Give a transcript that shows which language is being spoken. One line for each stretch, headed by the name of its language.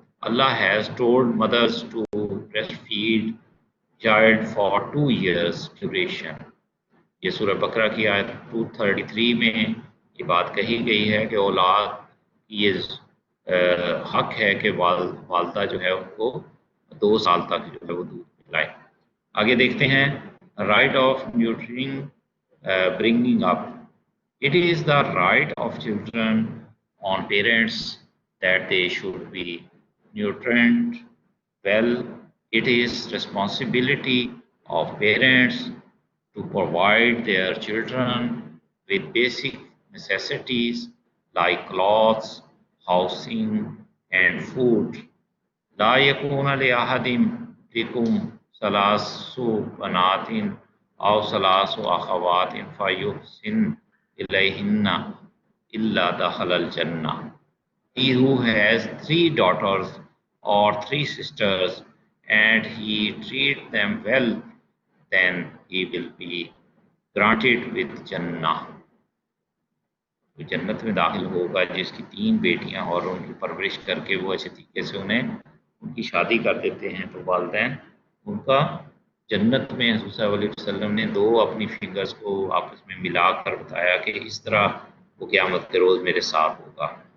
English: Allah has told mothers to breastfeed child for 2 years duration.
Urdu: یہ سورہ بقرہ کی آیت 233 میں یہ بات کہی گئی ہے کہ اولاد یہ حق ہے کہ والدہ جو ہے ان کو 2 سال تک جو ہے وہ دودھ پلائے. آگے دیکھتے ہیں
English: Right of neutering bringing up. It is the right of children on parents that they should be نیوٹرنڈ well. It is responsibility of parents to provide their children with basic necessities like clothes, housing, and food.
Arabic: لا يكون لأحد منكم 3 بنات أو 3 أخوات فيحسن إليهن إلا دخل الجنة.
English: He who has 3 daughters or 3 sisters and he treats them well, then he will be granted with Jannah.
Urdu: وہ جنت میں داخل ہوگا جس کی 3 بیٹیاں اور ان کی پرورش کر کے وہ اچھے طریقے سے انہیں ان کی شادی کر دیتے ہیں تو والدین ان کا جنت میں. حضور صلی اللہ علیہ وسلم نے 2 اپنی فنگرز کو آپس میں ملا کر بتایا کہ اس طرح وہ قیامت کے روز میرے ساتھ ہوگا.